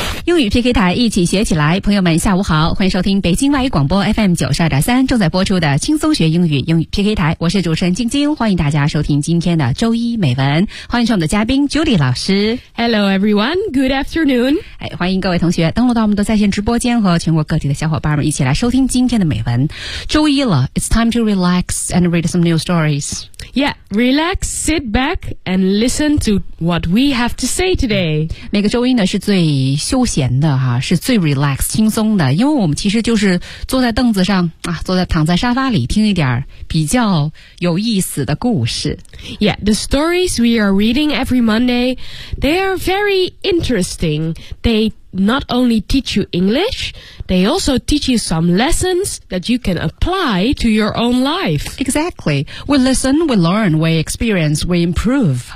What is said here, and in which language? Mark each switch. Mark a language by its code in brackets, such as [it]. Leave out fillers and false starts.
[zh] 英语 PK 台一起学起来，朋友们下午好，欢迎收听北京外语广播 FM 92.3正在播出的轻松学英语英语 PK 台，我是主持人晶晶，欢迎大家收听今天的周一美文，欢迎上我们的嘉宾 Judy 老师。 [en] Hello everyone, good afternoon.、 [zh] 哎、欢迎各位同学登录到我们的在线直播间和全国各地的小伙伴们一起来收听今天的美文。周一了 [en] ,It's time to relax and read some new stories. Yeah, relax, sit back and listen to what we have to say today. [zh] 每个周一呢是最休闲的哈、啊，是最 relax 轻松的，因为我们其实就是坐在凳子上啊，坐在躺在沙发里听一点比较有意思的故事。 [en] Yeah, the stories we are reading every Monday, they are very interesting. They not only teach you English, they also teach you some lessons that you can apply to your own life. Exactly. We listen, we learn, we experience, we improve.